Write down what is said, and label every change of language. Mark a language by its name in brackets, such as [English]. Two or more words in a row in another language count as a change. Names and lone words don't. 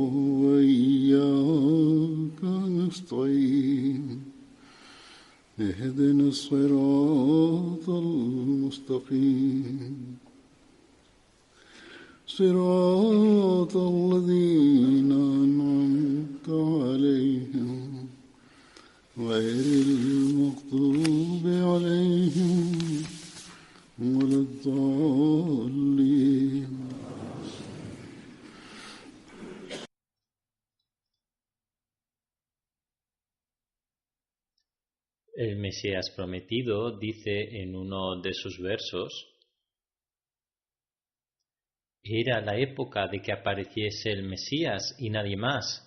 [Arabic] وإياك نستعين اهدنا الصراط المستقيم صراط الذين أنعمت عليهم غير المغضوب عليهم ولا الضالين. [Spanish] El Mesías prometido dice en uno de sus versos: era la época de que apareciese el Mesías y nadie más.